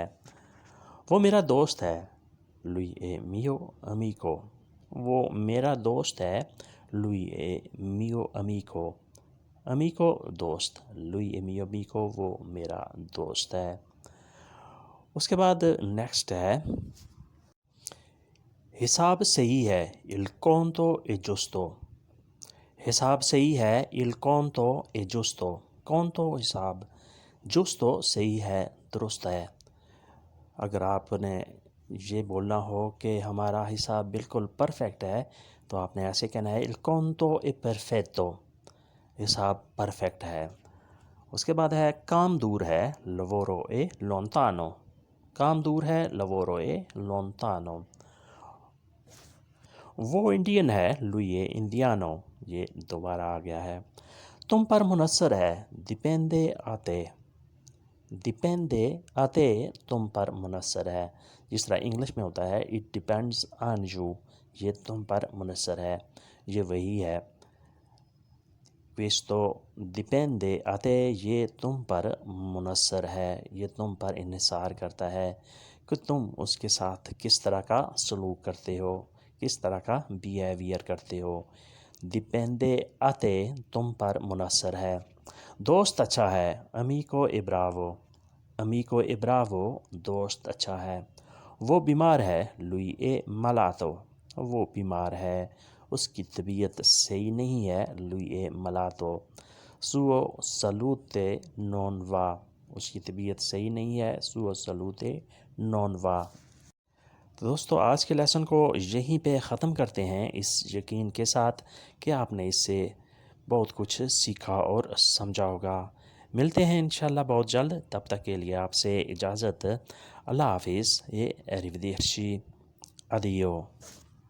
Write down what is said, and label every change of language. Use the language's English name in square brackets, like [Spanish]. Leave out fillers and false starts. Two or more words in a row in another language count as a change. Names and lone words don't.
[Urdu] وہ میرا دوست ہے، [Italian] lui mio amico, [Urdu] وہ میرا دوست ہے، [Italian] lui mio amico, [Urdu] امیکو دوست، [Italian] lui mio amico [Urdu] وہ میرا دوست ہے۔ اس کے بعد نیکسٹ ہے حساب صحیح ہے، [Italian] il conto è giusto، [Urdu] حساب صحیح ہے، [Italian] il conto è giusto، conto حساب، giusto [Urdu] صحیح ہے، درست ہے۔ اگر آپ نے یہ بولنا ہو کہ ہمارا حساب بالکل پرفیکٹ ہے تو آپ نے ایسے کہنا ہے [Italian] il conto è perfetto، [Urdu] حساب پرفیکٹ ہے۔ اس کے بعد ہے کام دور ہے، [Italian] lavoro è lontano، [Urdu] کام دور ہے، [Italian] lavoro è lontano۔ [Urdu] وہ انڈین ہے، [Italian] lui indiano, [Urdu] یہ دوبارہ آ گیا ہے۔ تم پر منحصر ہے، [Italian] dipende a te، dipende a te [Urdu] تم پر منحصر ہے۔ جس طرح انگلش میں ہوتا ہے [English] it depends on you، [Urdu] یہ تم پر منحصر ہے، یہ وہی ہے۔ [Italian] questo dipende a te [Urdu] یہ تم پر منحصر ہے، یہ تم پر انحصار کرتا ہے کہ تم اس کے ساتھ کس طرح کا سلوک کرتے ہو، کس طرح کا بیہیویئر کرتے ہو۔ [Italian] dipende a te [Urdu] تم پر منحصر ہے۔ دوست اچھا ہے، [Italian] amico è bravo, amico è bravo [Urdu] دوست اچھا ہے۔ وہ بیمار ہے، [Italian] lui è malato، [Urdu] وہ بیمار ہے، اس کی طبیعت صحیح نہیں ہے، [Italian] lui è malato۔ suo salute non va، [Urdu] اس کی طبیعت صحیح نہیں ہے، [Italian] suo salute non va۔ [Urdu] تو دوستو آج کے لیسن کو یہیں پہ ختم کرتے ہیں، اس یقین کے ساتھ کہ آپ نے اس سے بہت کچھ سیکھا اور سمجھا ہوگا۔ ملتے ہیں انشاءاللہ بہت جلد، تب تک کے لیے آپ سے اجازت، اللہ حافظ، یہ [Italian] arrivederci، addio۔